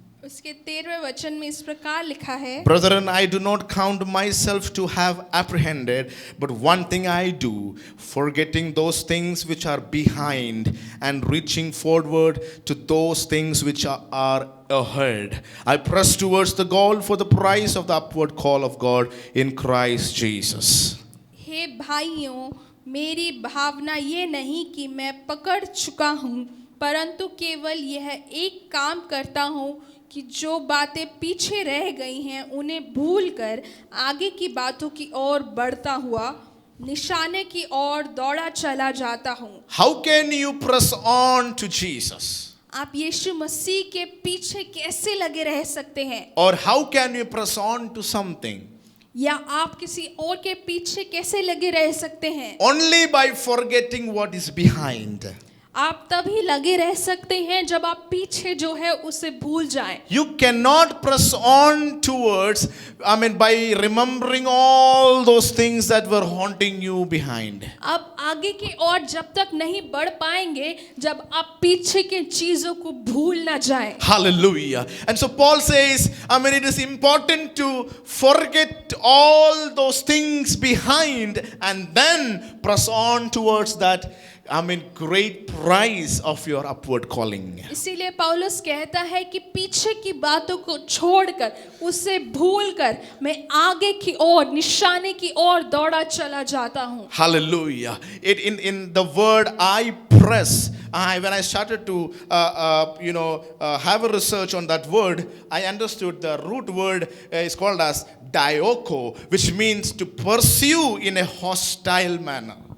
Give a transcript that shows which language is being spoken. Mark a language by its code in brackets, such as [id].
[hi] उसके 13वें वचन में इस प्रकार लिखा है, [en] Brethren, I do not count myself to have apprehended, but one thing I do, forgetting those things which are behind and reaching forward to those things which are ahead. I press towards the goal for the prize of the upward call of God in Christ Jesus. [hi] हे भाइयों, मेरी भावना ये नहीं कि मैं पकड़ चुका हूँ, परंतु केवल यह एक काम करता हूँ कि जो बातें पीछे रह गई हैं उन्हें भूलकर आगे की बातों की ओर बढ़ता हुआ निशाने की ओर दौड़ा चला जाता हूँ। [en] How can you press on to Jesus? [hi] आप यीशु मसीह के पीछे कैसे लगे रह सकते हैं? [en] Or how can you press on to something? [hi] या आप किसी और के पीछे कैसे लगे रह सकते हैं? [en] Only by forgetting what is behind. [hi] आप तभी लगे रह सकते हैं जब आप पीछे जो है उसे भूल जाएं। [en] You cannot press on towards, by remembering all those things that were haunting you behind. [hi] आप आगे की ओर जब तक नहीं बढ़ पाएंगे जब आप पीछे के चीजों को भूल ना जाएं। [en] Hallelujah. And so Paul says, it is important to forget all those things behind and then press on towards that great price of your upward calling. [hi] इसीलिए पौलुस कहता है कि पीछे की बातों को छोड़कर, उसे भूलकर मैं आगे की ओर, निशाने की ओर दौड़ा चला जाता हूँ. [en] Hallelujah. In the word I press, when I started to have a research on that word, I understood the root word is called as dioko, which means to pursue in a hostile manner.